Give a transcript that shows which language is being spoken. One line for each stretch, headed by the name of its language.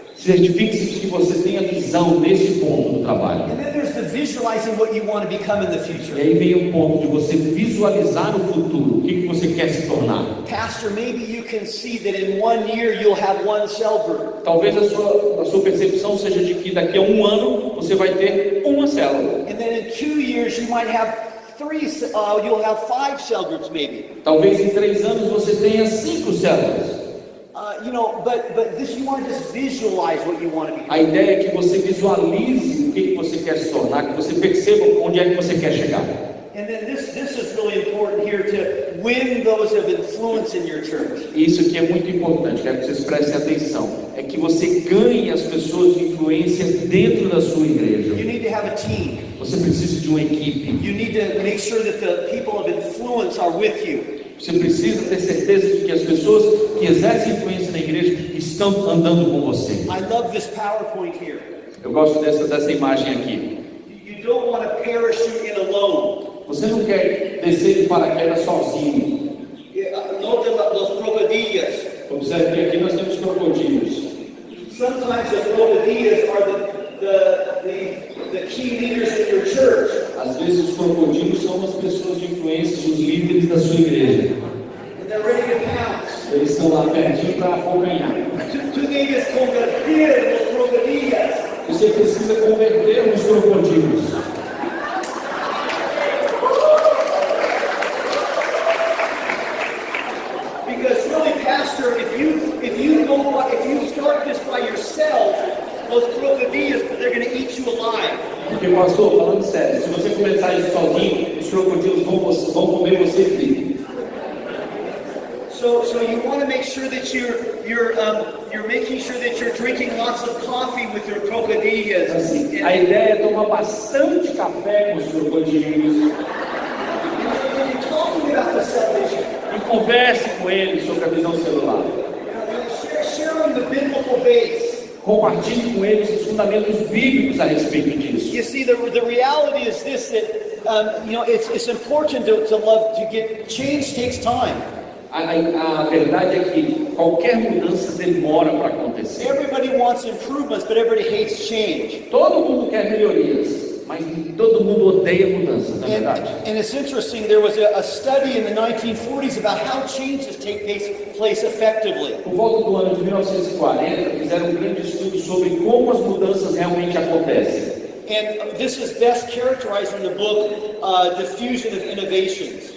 Portuguese: Certifique-se de que você tenha visão nesse ponto do trabalho.
English: And then there's the visualizing what you want to become in the future.
Portuguese: E aí vem o ponto de você visualizar o futuro, o que você quer se tornar.
English: Pastor, maybe you can see that in 1 year you'll have 1 cell group.
Portuguese: Talvez a sua percepção seja de que daqui a 1 ano você vai ter uma célula.
English: And then in 2 years you might have you'll have 5 cell groups maybe.
Portuguese: Talvez em 3 anos você tenha 5 células.
English: But this, you want to just visualize what you want to be.
Portuguese: A ideia é que você visualize o que você quer se tornar, que você perceba onde é que você quer chegar.
English: And then this is really important here to win those of influence in your church.
Portuguese: Isso aqui é muito importante, quero que vocês prestem atenção. É que você ganhe as pessoas de influência dentro da sua igreja.
English: You need to have a team.
Portuguese: Você precisa de uma equipe.
English: You need to make sure that the people of influence are with you.
Portuguese: Você precisa ter certeza de que as pessoas que exercem influência na igreja estão andando com você.
English: I love this PowerPoint here.
Portuguese: Eu gosto dessa imagem aqui.
English: You don't want to parachute in alone.
Portuguese: Você não quer descer de paraquedas sozinho.
Spanish: Note los crocodillas.
Portuguese: Observe que aqui nós temos crocodilos.
English: Sometimes the crocodillas are the key leaders in your church.
Portuguese: Às vezes os crocodilos são as pessoas de influência, os líderes da sua igreja.
English: And they're ready to pounce.
Portuguese: Eles estão lá pertinho para afoganhar.
Spanish: Tú debes convertir los crocodillas.
Portuguese: Você precisa converter os crocodilos.
English: Because really, pastor, if you start this by yourself, those crocodillas, they're going to eat you alive.
Portuguese: Porque, pastor, falando sério, se você começar isso sozinho, os crocodilos vão comer você frio.
English: So you want to make sure that you're making sure that you're drinking lots of coffee with your crocodillas.
Portuguese: Assim, a ideia é tomar bastante café com os crocodilos.
English: And you're talking about the salvation.
Portuguese: E converse com eles sobre a visão celular.
English: Sharing the biblical base.
Portuguese: Compartilhe com eles os fundamentos bíblicos a respeito disso.
English: You see, the reality is this: that it's important to love. To get change takes time.
Portuguese: A verdade é que qualquer mudança demora para acontecer.
English: Everybody wants improvements, but everybody hates change.
Portuguese: Todo mundo quer melhorias, mas todo mundo odeia mudanças, na verdade.
English: And it's interesting, there was a study in the 1940s about how changes take place effectively.
Portuguese: Por volta do ano de 1940, fizeram um grande estudo sobre como as mudanças realmente acontecem.
English: And this is best characterized in the book, Diffusion of Innovations.